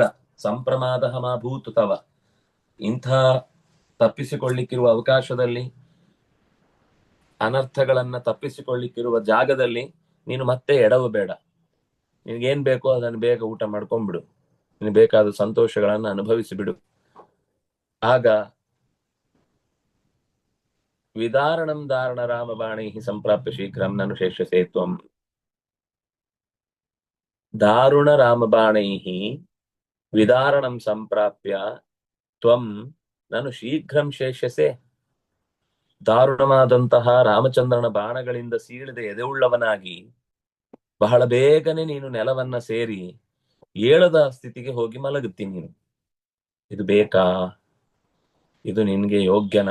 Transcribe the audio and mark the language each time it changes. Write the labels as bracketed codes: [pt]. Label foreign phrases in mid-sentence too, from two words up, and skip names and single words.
[sa] ಸಂಪ್ರಮಾದ ಮಾಭೂತ್ ತವ, [kn] ಇಂಥ ತಪ್ಪಿಸಿಕೊಳ್ಳಿಕ್ಕಿರುವ ಅವಕಾಶದಲ್ಲಿ, ಅನರ್ಥಗಳನ್ನ ತಪ್ಪಿಸಿಕೊಳ್ಳಿಕ್ಕಿರುವ ಜಾಗದಲ್ಲಿ ನೀನು ಮತ್ತೆ ಎಡವಬೇಡ. ನಿನಗೇನ್ ಬೇಕೋ ಅದನ್ನು ಬೇಗ ಊಟ ಮಾಡ್ಕೊಂಡ್ಬಿಡು, ನಿನಗೆ ಬೇಕಾದ ಸಂತೋಷಗಳನ್ನ ಅನುಭವಿಸಿಬಿಡು. [sa] ಆಗ ವಿದಾರಣಂ ದಾರುಣ ರಾಮಬಾಣೈ ಸಂಪ್ರಾಪ್ಯ ಶೀಘ್ರಂ ನನು ಶೇಷ್ಯಸೇ ತ್ವಂ. ದಾರುಣ ರಾಮಬಾಣೈ ವಿದಾರಣಂ ಸಂಪ್ರಾಪ್ಯ ತ್ವಂ ನನು ಶೀಘ್ರಂ ಶೇಷ್ಯಸೆ. [kn] ದಾರುಣವಾದಂತಹ ರಾಮಚಂದ್ರನ ಬಾಣಗಳಿಂದ ಸೀಳಿದ ಎದೆಯುಳ್ಳವನಾಗಿ ಬಹಳ ಬೇಗನೆ ನೀನು ನೆಲವನ್ನ ಸೇರಿ ಏಳದ ಸ್ಥಿತಿಗೆ ಹೋಗಿ ಮಲಗುತ್ತೀನಿ ನೀನು. ಇದು ಬೇಕಾ? ಇದು ನಿನ್ಗೆ ಯೋಗ್ಯನಾ?